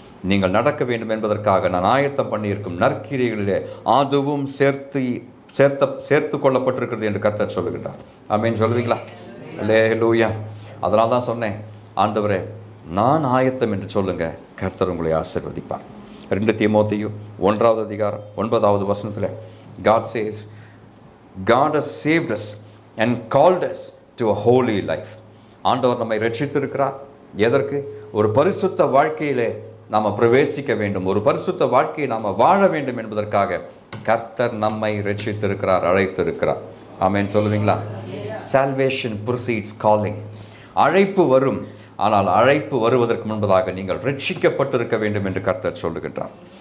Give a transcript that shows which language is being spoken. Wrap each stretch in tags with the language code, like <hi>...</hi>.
<ta>நீங்கள் நடக்க வேண்டும் என்பதற்காக நான் ஆயத்தம் பண்ணியிருக்கும் நற்கிரிகளிலே அதுவும் சேர்த்து கொள்ளப்பட்டிருக்கிறது என்று கர்த்தர் சொல்லுகின்றார். ஆமென் சொல்லுவீங்களா? அல்லேலூயா. அதனால தான் சொன்னேன், ஆண்டவரே நான் ஆயத்தம் என்று சொல்லுங்க, கர்த்தர் உங்களை ஆசீர்வதிப்பார். 2 தீமோத்தேயு 1வது அதிகாரம் 9வது வசனத்தில்</ta> <en>God says, God has saved us and called us to a holy life.</en> <ta>ஆண்டவர் நம்மை ரட்சித்திருக்கிறார். எதற்கு? ஒரு பரிசுத்த வாழ்க்கையிலே நாம் பிரவேசிக்க வேண்டும், ஒரு பரிசுத்த வாழ்க்கையை நாம் வாழ வேண்டும் என்பதற்காக கர்த்தர் நம்மை ரட்சித்திருக்கிறார், அழைத்திருக்கிறார். ஆமென் சொல்லுவீங்களா?</ta> <en>Salvation precedes calling.</en> <ta>அழைப்பு வரும், ஆனால் அழைப்பு வருவதற்கு முன்பதாக நீங்கள் ரட்சிக்கப்பட்டிருக்க வேண்டும் என்று கர்த்தர் சொல்லுகின்றார்.</ta>